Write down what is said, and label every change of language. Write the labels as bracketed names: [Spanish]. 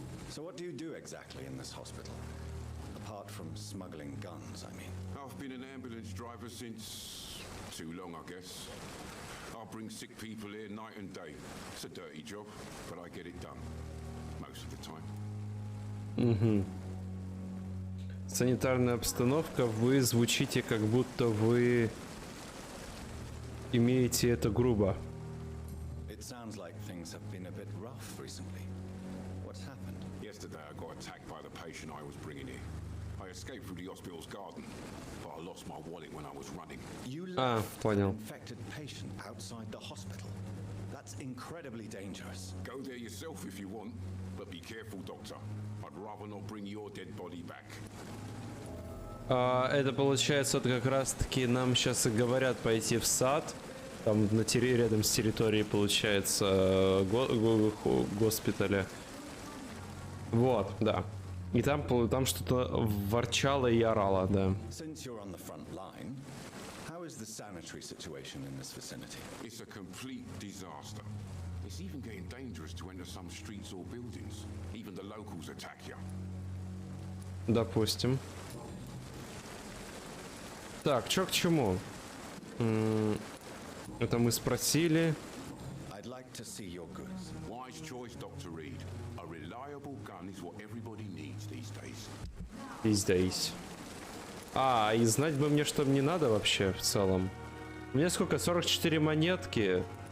[English] So what do you do exactly in this hospital? Apart from smuggling guns, I mean. I've been an ambulance driver since too long, I guess. I bring sick people here night and day. It's a dirty job, but I get it done. Most of the time. [Russian] Угу. Санитарная обстановка. Вы звучите, как будто вы имеете это грубо. [English] It sounds like things have been a bit rough recently. What's happened? Yesterday I got attacked by the patient I was bringing here. I escaped through the hospital's garden, but I lost my wallet when I was running. You left [Russian] понял. [English] an infected patient outside the hospital. That's incredibly dangerous. Go there yourself if you want, but be careful, Doctor. I'd rather not bring your dead body back. [Russian] Это получается, вот как раз таки нам сейчас и говорят пойти в сад. Там рядом с территорией, получается, госпиталя. Вот, да. И там что-то ворчало и орало, да. [English] Since you're on the front line, how is the sanitary situation in this vicinity? It's a complete disaster. It's even getting dangerous to enter some streets or buildings. Even the locals attack you. [Russian] Допустим. Так, чё к чему? Это мы спросили. [English] I'd like to see your goods. Wise choice, Dr. Reed. A reliable gun is what everybody needs these days. These days. [Russian] И знать бы мне, что мне надо вообще в целом. У меня сколько? 44 монетки.